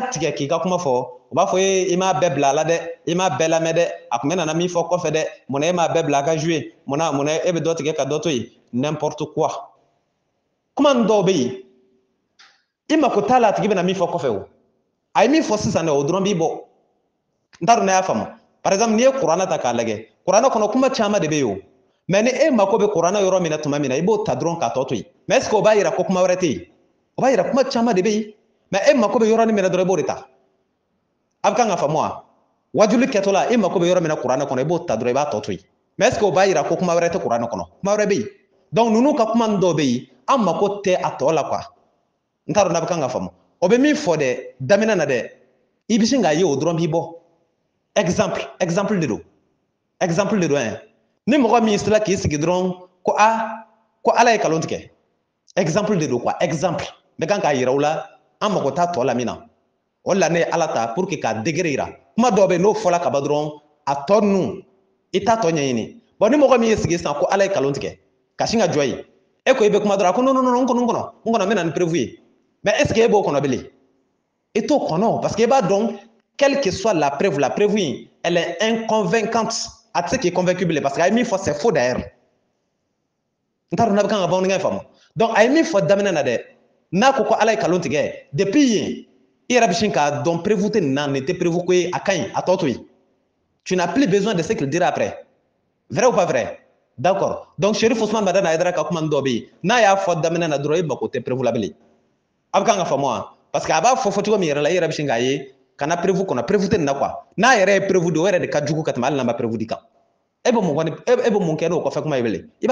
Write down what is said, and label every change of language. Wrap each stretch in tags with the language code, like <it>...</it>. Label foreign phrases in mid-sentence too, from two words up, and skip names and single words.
<bm>tigɛ k'i ka kuma fɔ u b'a fɔ i m'a bɛɛ bila a la dɛ i m'a bɛɛ lamɛn dɛ a tun bɛ nana min fɔ kɔfɛ dɛ munna e m'a bɛɛ bila a ka jouer munna e bɛ dɔ tigɛ ka dɔ to yen</bm> <fr>n'importe quoi</fr> <bm>kuma dɔw bɛ yen i mako t'a la a tigi bɛna min fɔ kɔfɛ o a ye min fɔ sisan dɛ o dɔrɔn b'i bɔ n t'a dɔn n'a y'a faamu</bm> <fr>par exemple</fr> <bm>n'i ye kuranɛ ta k'a lajɛ kuranɛ kɔnɔ kuma caman de bɛ yen o mais ni e mako bɛ kuranɛ yɔrɔ min na tuma min na i b'o ta dɔrɔn k'a tɔ to yen</bm> <fr>mais est ce que</fr> <bm>o b'a jira ko kuma wɛrɛ tɛ yen o b'a jira kuma caman de bɛ yen mais e mako bɛ yɔrɔnin min na dɔrɔn i b'o de ta a bɛ kan ka faamu wa wajuli kɛtɔ la e mako bɛ yɔrɔ min na kuranɛ kɔnɔ i b'o ta dɔrɔn i b'a tɔ to yen</bm> <fr>mais est ce que</fr> <bm>o b'a jira ko kuma wɛrɛ tɛ kuranɛ kɔnɔ kuma wɛrɛ bɛ yen donc ninnu ka kuma dɔw bɛ yen an mako tɛ a tɔ la quoi n t'a dɔn n'a bɛ kan ka faamu o bɛ min fɔ dɛ daminɛ na dɛ i bɛ sin k'a ye o dɔrɔn b'i bɔ exemple de don exemple de don yɛn ni mɔgɔ min sera k'i sigi dɔrɔn ko ko ala ye kalon tigɛ exemple de don quoi exemple n bɛ kan k'a yira u la an mako t'a tɔ la min na o de la ne ye ala ta</bm> <fr>pour que</fr> <bm>k'a degré yira kuma dɔw bɛ yen n'o fɔla ka ban dɔrɔn a tɔ ninnu i t'a tɔ ɲɛɲini bon ni mɔgɔ min ye sigi sisan ko ala ye kalon tigɛ ka sin ka jɔ yen e ko i bɛ kuma dɔrɔn a ko</bm> <fr>non non non</fr> <bm>n kɔnɔ n bɛ na ni preuve ye</bm> <fr>mais est ce que</fr> <bm>e b'o kɔnɔ bilen i t'o kɔnɔ</bm> <fr>parce que</fr> <bm>i b'a dɔn</bm> <fr>quelle que soit la preuve</fr> <bm>in</bm> <fr>elle est inconvaincante</fr> <bm>a tɛ se k'i convaincu bilen</bm> <fr>parce que</fr> <bm>a ye min fɔ</bm> <fr>c'est faux d'ailleurs</fr> <bm>n t'a dɔn n'a bɛ kan ka bamanankan faamu donc a ye min fɔ daminɛ na dɛ n'a ko ko ala ye kalon tigɛ depuis yen i yɛrɛ bɛ sin k'a dɔn preuve tɛ nin na nin tɛ preuve ko ye a ka ɲi a tɔ to yen</bm> <fr>tu n'as plus besoin de ce qu'il dira après vrai ou pas vrai</fr> <bm>d'accord donc Sherif Usman Madana Haidara ka kuma dɔ bɛ yen n'a y'a fɔ daminɛ na dɔrɔn i mako tɛ preuve la bilen a bɛ kan ka faamu wa</bm> <fr>parce que</fr> <bm>a b'a fɔ cogo min yɛrɛ la i yɛrɛ bɛ sin k'a ye kana preuve kɔnɔ preuve tɛ nin na quoi n'a yɛrɛ ye preuve di o yɛrɛ de ka jugu ka tɛmɛ hali n'a ma preuve di kan e bɛ mun kɛ n'o kɔfɛ kuma ye bilen i</bm>